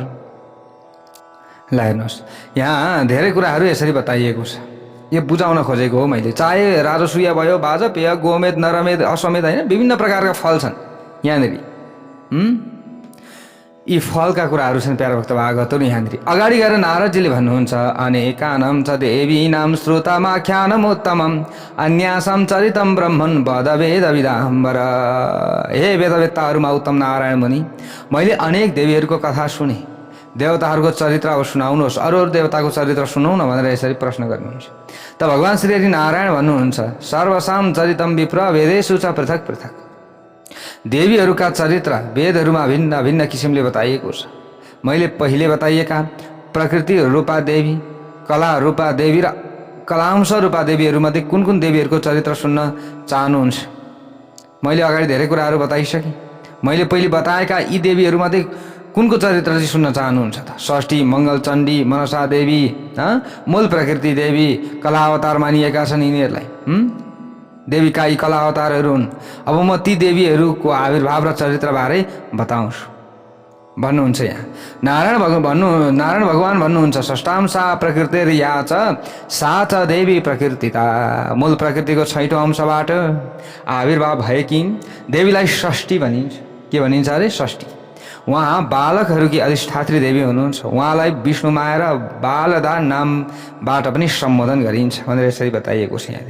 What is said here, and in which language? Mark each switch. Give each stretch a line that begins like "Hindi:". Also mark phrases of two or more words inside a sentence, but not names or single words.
Nepali: ल हेर्नुहोस्, यहाँ धेरै कुराहरू यसरी बताइएको छ, यो बुझाउन खोजेको हो मैले। चाहे राजसूय भयो, वाजपेय, गोमेद, नरमेद, अश्वमेध, होइन विभिन्न प्रकारका फल छन् यहाँनिर। यी फलका कुराहरू छन् प्यारोक्त भागवतहरू यहाँनिर। अगाडि गएर नारदजीले भन्नुहुन्छ,
Sanskrit: अनेकानां च देवीनां श्रुतमाख्यानमुत्तमम् अन्यासां चरितं ब्रह्मन् वद वेदविदाम्बर।
Nepali: हे वेदवेत्ताहरूमा उत्तम नारायण मुनि, मैले अनेक देवीहरूको कथा सुने, देवताहरूको चरित्र अब सुनाउनुहोस्, अरू देवताको चरित्र सुनाउ न भनेर यसरी प्रश्न गर्नुहुन्छ। त भगवान श्री हरि नारायण भन्नुहुन्छ,
Sanskrit: सर्वसां चरितं विप्र वेदेषु च पृथक पृथक।
Nepali: देवीहरूका चरित्र वेदहरूमा भिन्न भिन्न किसिमले बताइएको छ। मैले पहिले बताइएका प्रकृति रूपा देवी, कला रूपा देवी र कलांश रूपा देवीहरूमध्ये कुन कुन देवीहरूको चरित्र सुन्न चाहनुहुन्छ? मैले अगाडि धेरै कुराहरू बताइसकेँ। मैले पहिले बताएका यी देवीहरूमध्ये कुनको चरित्र चाहिँ सुन्न चाहनुहुन्छ त? षष्ठी, मङ्गल चण्डी, मनसा देवी, मूल प्रकृति देवी, कला अवतार मानिएका छन् यिनीहरूलाई। देवीका यी कला अवतारहरू हुन्। अब म ती देवीहरूको आविर्भाव र चरित्रबारे बताउँछु भन्नुहुन्छ यहाँ। नारायण भगवान भन्नुहुन्छ,
Sanskrit: षष्ठां सा प्रकृतिर्या च सा च देवी प्रकृतिता।
Nepali: मूल प्रकृतिको 6औं अंशबाट आविर्भाव भएकी देवीलाई षष्ठी भनिन्छ। के भनिन्छ अरे? षष्ठी। उहाँ बालकहरूकी अधिष्ठात्री देवी हुनुहुन्छ। उहाँलाई विष्णुमाया र बालदा नामबाट पनि सम्बोधन गरिन्छ भनेर यसरी बताइएको छ यहाँनिर।